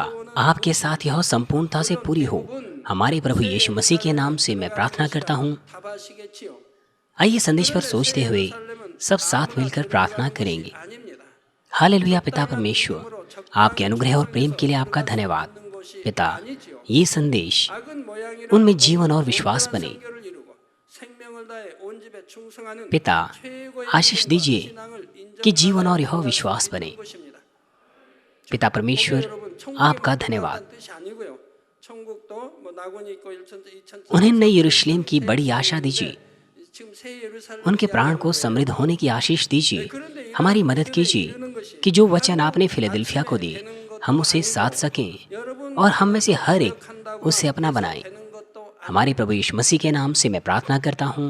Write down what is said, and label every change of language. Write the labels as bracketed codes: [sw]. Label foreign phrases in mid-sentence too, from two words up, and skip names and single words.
[hi] आपके साथ यह संपूर्णता से पूरी हो। हमारे प्रभु यीशु मसीह के नाम से मैं प्रार्थना करता हूँ। [ko] 답하시겠지요. [hi] आइए संदेश पर सोचते हुए सब साथ मिलकर प्रार्थना करेंगे। [ko] 아닙니다. [hi] हालेलुया। पिता परमेश्वर, आपके अनुग्रह और प्रेम के लिए आपका धन्यवाद। पिता, ये संदेश [ko] 작은 모양이라 [hi] उनमें जीवन और विश्वास बने। [ko] 성결을 이루고 생명을 다해 온 집에 충성하는 [hi] पिता, [ko] 최고의 [hi] आशीष दीजिए [ko] 신앙을 [hi] कि [ko] 인정하는 [hi] जीवन और यह विश्वास बने। [ko] 것입니다. [hi] पिता परमेश्वर, [ko] 여러분, [hi] आपका [ko] 천국이 [hi] धन्यवाद। [ko] 없다는 뜻이 아니고요. 천국도 뭐 낙원이 있고 1천지 2천지 [hi] उन्हें नई यरूशलेम की बड़ी आशा दीजिए। [ko] 지금 새 예루살렘 [hi] उनके प्राण को समृद्ध होने की आशीष दीजिए। हमारी मदद कीजिए कि जो वचन आपने फिलाडेल्फिया को दिए, हम उसे साध सकें और हम में से हर एक उसे अपना बनाए। [ko] 되는 것도 [hi] हमारे प्रभु यीशु मसीह के नाम से मैं प्रार्थना करता हूँ।